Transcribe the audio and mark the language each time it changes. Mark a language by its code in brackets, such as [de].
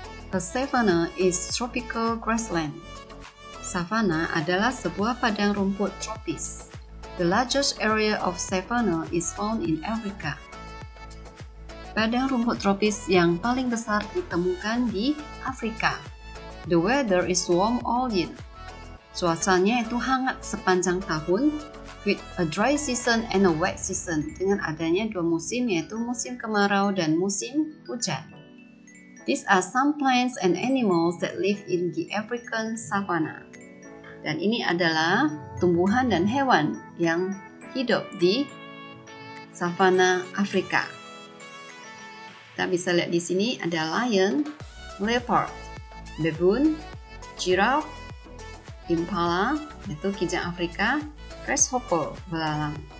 [en] A savanna is tropical grassland. [id] Savanna adalah sebuah padang rumput tropis. [en] The largest area of savanna is found in Africa. [id] Padang rumput tropis yang paling besar ditemukan di Afrika. [en] The weather is warm all year. [id] Cuacanya itu hangat sepanjang tahun, [en] with a dry season and a wet season, [id] dengan adanya dua musim, yaitu musim kemarau dan musim hujan. [en] These are some plants and animals that live in the African savanna. [id] Dan ini adalah tumbuhan dan hewan yang hidup di savana Afrika. Kita bisa lihat di sini ada lion, leopard, baboon, giraffe, impala, yaitu kijang Afrika, grasshopper, belalang.